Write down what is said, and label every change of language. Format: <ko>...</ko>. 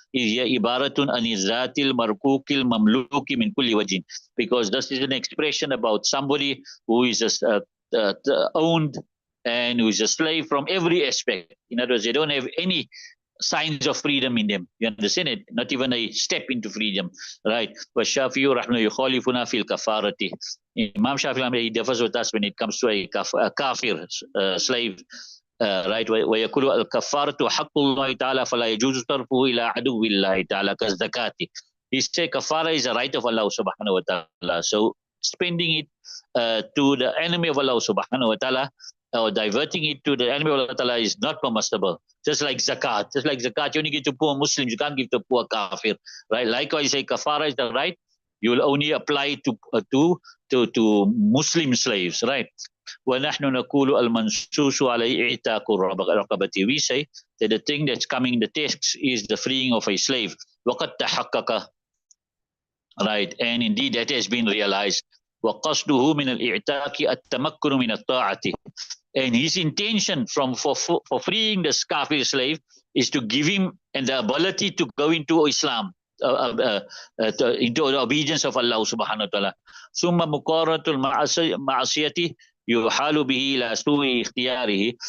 <ar>هي عبارة عن الذات المرقوق المملوك من كل وجه,</ar> <en>because this is an expression about somebody who is owned and who is a slave from every aspect. In other words, they don't have any signs of freedom in them. You understand it? Not even a step into freedom, right?</en> <ar>والشافعي رحمه يخالفنا في الكفارة.</ar> <en>Imam Shafi'i, he differs with us when it comes to a kafir slave. right?</en> <ar>ويقول الكفارة حق الله تعالى فلا يجوز صرفه إلى عدو الله تعالى كالزكاة.</ar> <en>He said kafara is a right of Allah subhanahu wa ta'ala. So spending it to the enemy of Allah subhanahu wa ta'ala, or diverting it to the enemy of Allah ta'ala, is not permissible. Just like zakat. Just like zakat, you only give to poor Muslims, you can't give to poor kafir. Right? Likewise, say kafara is the right, you will only apply to Muslim slaves, right?</en> <ar>وَنَحْنُ نَقُولُ الْمَنْسُوسُ عَلَيْهِ إِعْتَاقُ الرَّقَبَةِ.</ar> <en>We say that the thing that's coming in the text is the freeing of a slave.</en> <ar>وَقَدْ تَحَقَّقَ, right?</ar> <en>And indeed that has been realized.</en> <ar>وَقَصْدُهُ مِنَ الْإِعْتَاقِ التَّمَكُّنُ مِنَ الطَّاعَةِ.</ar> <en>And his intention for freeing the kafir slave is to give him and the ability to go into Islam, into the obedience of Allah subhanahu wa ta'ala.</en> <ar>ثم مقارنة المعصية يحال به إلى سوء اختياره.</ar>